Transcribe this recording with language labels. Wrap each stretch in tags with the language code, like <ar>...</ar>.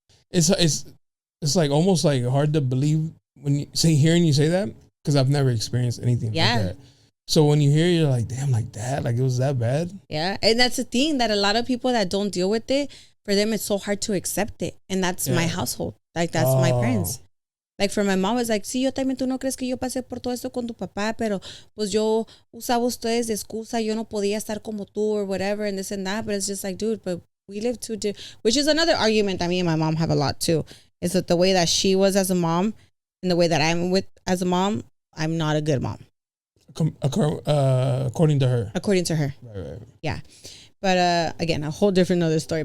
<en>It's like almost like hard to believe when you hearing you say that, because I've never experienced anything like that. So when you hear, you're like, damn, like that, like it was that bad. Yeah, and that's the thing, that a lot of people that don't deal with it, for them it's so hard to accept it, and that's my household. Like that's my parents. Like for my mom, it's like,</en> <es>sí, yo también, tú no crees que yo pasé por todo esto con tu papá, pero pues yo usaba ustedes de excusa, yo no podía estar como tú</es> <en>or whatever, and this and that. But it's just like, dude, but we live too, which is another argument that me and my mom have a lot too. Is that the way that she was as a mom and the way that I'm with as a mom, I'm not a good mom. According to her. According to her. Right. Yeah. But again, a whole different other story.</en>